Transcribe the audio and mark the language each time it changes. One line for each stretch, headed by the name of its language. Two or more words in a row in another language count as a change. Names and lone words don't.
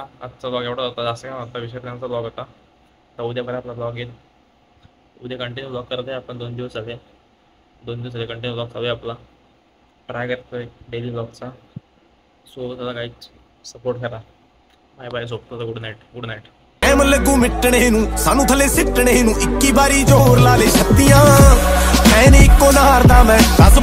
Marathi: आजचा ब्लॉग एवढा होता, जास्त काय होता विसर्जनाचा ब्लॉग होता. तर उद्या बरं आपला ब्लॉग येईल. उद्या
English: continue blog
Marathi: करत आहे आपण. 2 दिवस झाले
English: continue blog
Marathi: चालू आहे आपला. ट्राय करतोय
English: daily blogचा.
Marathi: सो त्याला काही सपोर्ट करा.
English: bye bye.
Marathi: झोपतो तर
English: good night.
Punjabi: ਟਾਈਮ ਲੱਗੂ ਮਿਟਣੇ ਨੂੰ, ਸਾਨੂੰ ਥੱਲੇ ਸਿੱਟਣੇ ਨੂੰ। 21 ਵਾਰੀ ਜ਼ੋਰ ਲਾ ਲੈ ਛੱਤੀਆਂ, ਐ ਨੀ ਇੱਕੋ ਨਾਰ ਦਾ ਮੈਂ 10